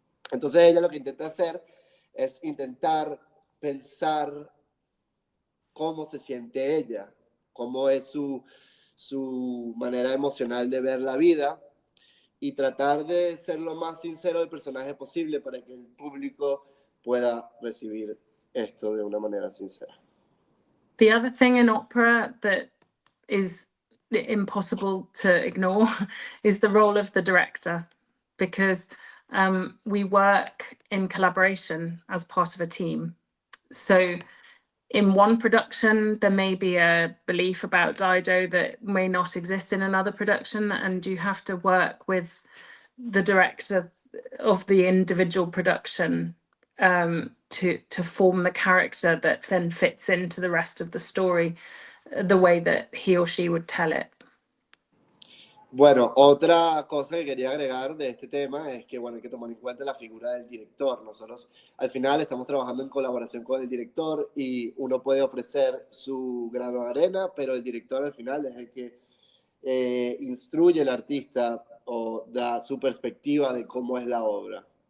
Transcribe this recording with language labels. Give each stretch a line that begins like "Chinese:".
Spanish: Entonces ella lo que intenta hacer es intentar pensar cómo se siente ella, cómo es su manera emocional de ver la vida y tratar de ser lo más sincero del personaje posible para que el público pueda recibir esto de una manera sincera.
English: The other thing in opera that is impossible to ignore is the role of the director, because we work in collaboration as part of a team. So in one production, there may be a belief about Dido that may not exist in another production, and you have to work with the director of the individual production to form the character that then fits into the rest of the story the way that he or she would tell it.
Spanish: Bueno, otra cosa que quería agregar de este tema es que, bueno, hay que tomar en cuenta la figura del director. Nosotros al final estamos trabajando en colaboración con el director y uno puede ofrecer su grano de arena, pero el director al final es el que instruye al artista o da su perspectiva de cómo es la obra.